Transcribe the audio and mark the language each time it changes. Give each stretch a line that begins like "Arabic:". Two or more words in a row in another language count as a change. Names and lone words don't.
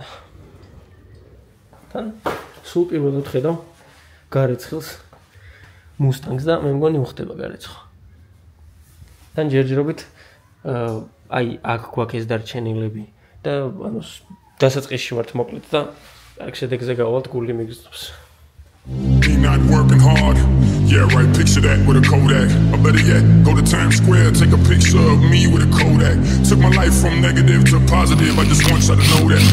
Georgian: თან სულ პირველად ხედავ გარეცხილს მუსტანგს და მე მგონი უხდება გარეცხვა. თან ჯერჯერობით აი აქ გვაქვს ეს დარჩენილები და ანუ დასაწყისში ვართ მოკლედ და აქ შედეგზე გავალთ გული მიგზნობს.
English: Not working hard. Yeah, right, picture that with a Kodak. Or better yet, go to Times Square, take a picture of me with a Kodak. Took my life from negative to positive, I just want y'all to know that.